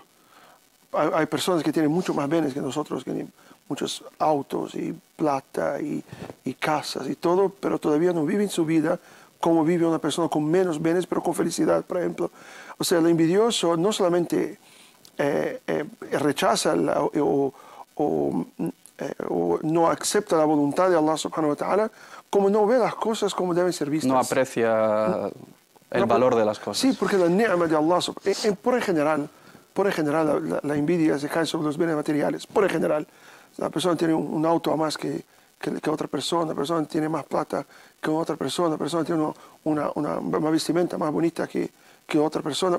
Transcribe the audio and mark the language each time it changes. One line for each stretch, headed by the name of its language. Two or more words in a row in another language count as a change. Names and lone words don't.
Spanish: Hay personas que tienen mucho más bienes que nosotros, que tienen muchos autos y plata y casas y todo, pero todavía no viven su vida como vive una persona con menos bienes, pero con felicidad, por ejemplo. O sea, el envidioso no solamente rechaza o no acepta la voluntad de Allah
Arabic: سبحانه وتعالى,
Spanish: como no ve las cosas como deben ser vistas. No aprecia el valor de las cosas. Sí, porque la ni'ma de Allah, por en general la envidia se cae sobre los bienes materiales. Por en general, la persona tiene un auto a más que otra persona, la persona tiene más plata que otra persona, la persona tiene una vestimenta más bonita que otra persona.